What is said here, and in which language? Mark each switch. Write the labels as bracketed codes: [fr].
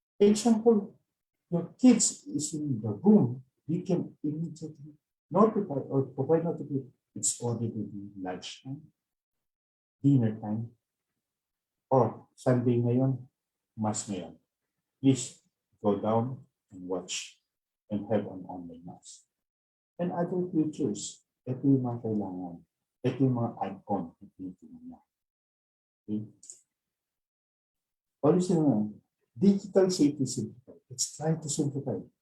[en] Example, your kids is in the room, you can immediately notify or provide notification. It's already lunchtime, dinner time, or Sunday [tl] ngayon, mass ngayon. [en] Please go down and watch and have an online mass. And other features, [tl] ito yung mga kailangan. Ito yung mga add-on na tinitingnan niya. Okay. [en] Always digital safety simplified. Let's try to simplify.